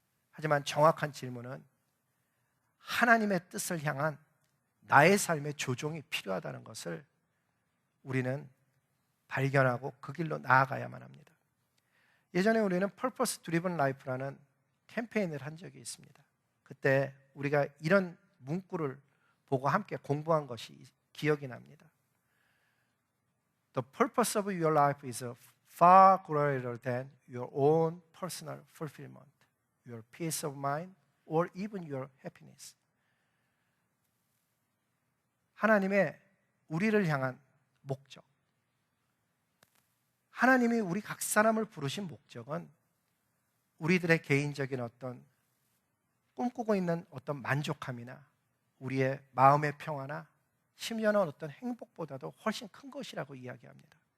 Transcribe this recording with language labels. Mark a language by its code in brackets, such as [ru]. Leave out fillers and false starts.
[ko] 하지만 정확한 질문은 하나님의 뜻을 향한 나의 삶의 조종이 필요하다는 것을 우리는 발견하고 그 길로 나아가야만 합니다. 예전에 우리는 Purpose Driven Life라는 캠페인을 한 적이 있습니다. 그때 우리가 이런 문구를 보고 함께 공부한 것이 기억이 납니다. [en] The purpose of your life is far greater than your own personal fulfillment, your peace of mind, or even your happiness. [ko] 하나님의 우리를 향한 목적, 하나님이 우리 각 사람을 부르신 목적은 우리들의 개인적인 어떤 꿈꾸고 있는 어떤 만족함이나 우리의 마음의 평화나 심지어는 어떤 행복보다도 훨씬 큰 것이라고 이야기합니다.